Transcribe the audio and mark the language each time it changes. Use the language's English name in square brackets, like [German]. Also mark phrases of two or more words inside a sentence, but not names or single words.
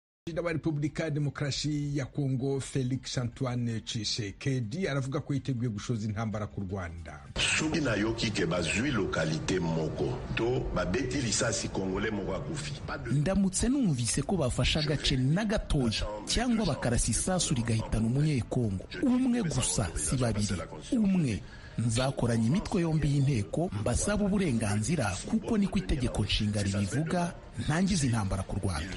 [Kinyarwanda] Perezida wa Repubulika ya Demokarasi ya Kongo Felix Antoine Tshisekedi aravuga ko yiteguye gushoza intambara ku Rwanda. [Lingala] Soki nayoki ke bazwi lokalite moko to babeti lisasi kongole moko akufi. [Kinyarwanda] Ndamutse numvise ko bafasha agace na gatoya cyangwa bakarasa isasu rigahitana umunyekongo umwe gusa si babiri umwe, nzakoranya imitwe yombi y'inteko mbasaba uburenganzira kuko niko itegeko nshinga ribivuga, ntangiza intambara ku Rwanda.